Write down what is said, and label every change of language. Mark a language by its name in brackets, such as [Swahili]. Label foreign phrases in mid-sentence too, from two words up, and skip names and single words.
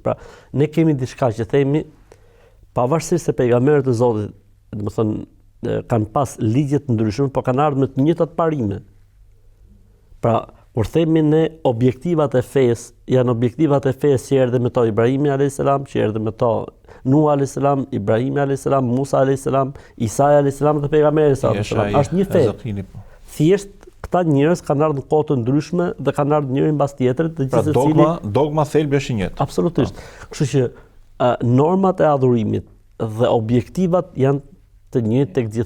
[Albanian] Pra, ne kemi diçka që themi, pavarësisht se pejgamberët e Zotit, domethënë kanë pas ligje të ndryshme, por kanë ardhur me të njëjtat parime. Pra, Kur themi ne objektivat e fesë, janë objektivat e fesë që erdhe me to Ibrahimi a.s., që erdhe me to Nuh a.s., Ibrahimi a.s., Musa a.s., Isa a.s. dhe pejgamberi a.s. Është një fe. Thjesht këta njerëz kanë ardhur në kohë të ndryshme dhe kanë ardhur njëri mbas tjetrit, dhe pra dogma thelbi është i njëjtë. Absolutisht. Kështu që normat e adhurimit dhe objektivat janë të njëjtë tek gjithë.